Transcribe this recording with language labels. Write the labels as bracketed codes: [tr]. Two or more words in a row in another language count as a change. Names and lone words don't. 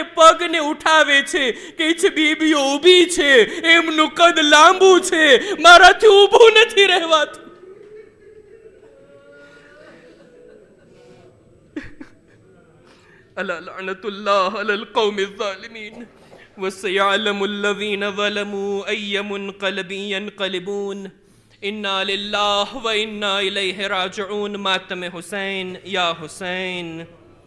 [gu] પગને ઉઠાવે છે કે છે બીબીઓ ઊભી છે, એમનું કદ લાંબુ છે, મારાથી ઊભું નથી રહેવાતું. [ar] ألا لعنة الله على القوم الظالمين وسيعلم الذين ظلموا أي منقلب ينقلبون إنا لله وإنا إليه راجعون. ماتم حسين يا حسين.